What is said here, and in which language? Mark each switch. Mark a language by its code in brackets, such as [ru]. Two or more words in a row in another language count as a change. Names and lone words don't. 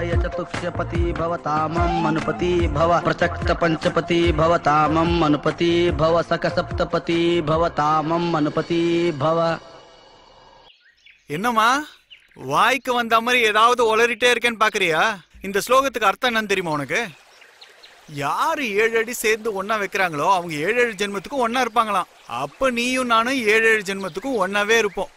[sa] चतुष्यपति भव तामं मनुपति भव प्रचक्त पंचपति भव तामं मनुपति भव सक सप्तपति भव तामं मनुपति भव. [ta] என்னம்மா வாய்க்கு வந்த மாதிரி ஏதாவது உளறிட்டே இருக்கேன்னு பாக்குறியா? இந்த ஸ்லோகத்துக்கு அர்த்தம் என்னன்னு தெரியுமா உனக்கு? யாரு 7 அடி சேர்ந்து ஒன்னா வைக்கிறாங்களோ அவங்க 7 ஜென்மத்துக்கும் ஒன்னா இருப்பாங்களாம். அப்ப நீயும் நானும் 7 ஜென்மத்துக்கும் ஒன்னாவே இருப்போம்.